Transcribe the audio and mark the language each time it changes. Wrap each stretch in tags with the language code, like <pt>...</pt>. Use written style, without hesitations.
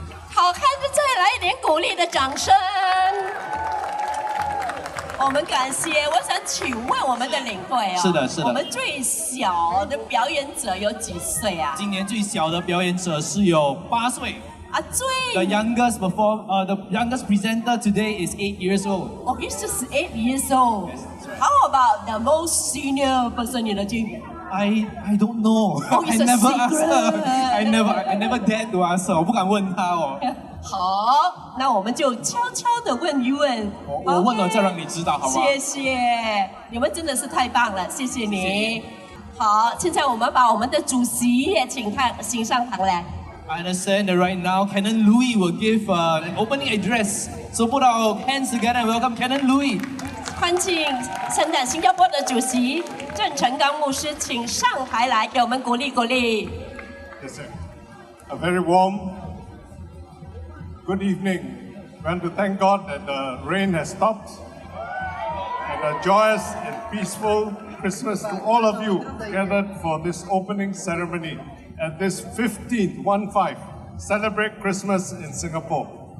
<zh>好看就再来一点鼓励的掌声。我们感谢，我想请问我们的领队啊，是的，是的。我们最小的表演者有几岁啊？今年最小的表演者是有8岁。啊，</zh> <en>The youngest the youngest presenter today is 8 years old. Oh, he's just 8 years old. How about the most senior person in the team? I don't know. Oh, I it's a never asked her. secret. I never dared to ask her.</en> <zh>我不敢问她哦。好，那我们就悄悄的问一问。我问了再让你知道，好不好？谢谢，你们真的是太棒了，谢谢你。好，现在我们把我们的主席也请上堂来。</zh> <en>I understand that right now Canon Louis will give an opening address. So put our hands together and welcome Canon Louis.</en> <zh>欢迎圣诞新加坡的主席郑成刚牧师，请上台来给我们鼓励鼓励。</zh> <en>Yes, sir. A very warm good evening. We want to thank God that the rain has stopped and a joyous and peaceful Christmas to all of you gathered for this opening ceremony at this 15th Celebrate Christmas in Singapore.</en>